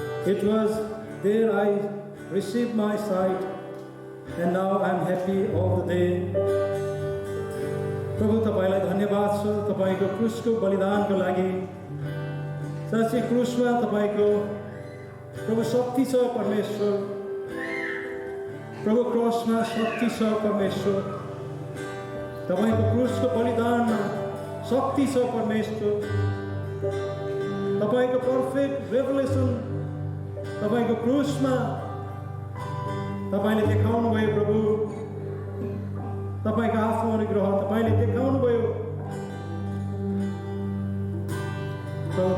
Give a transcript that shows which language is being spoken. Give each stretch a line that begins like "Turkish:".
English: It was there I received my sight, and now I am happy all the day.
Nepali: प्रभु तपाईलाई धन्यवाद छ तपाईको क्रुसको बलिदानको लागि। साँच्चै क्रुसमा तपाईको प्रभु शक्ति छ परमेश्वर। प्रभु क्रसमा शक्ति छ परमेश्वर। तपाईको क्रुसको बलिदानमा शक्ति छ परमेश्वर। तपाईको पर्फेक्ट रेभलेसन तपाईको क्रुसमा तपाईले देखाउनु भयो प्रभु। तपाईको आफ्नो अनुग्रह तपाईले देखाउनु भयो प्रभु।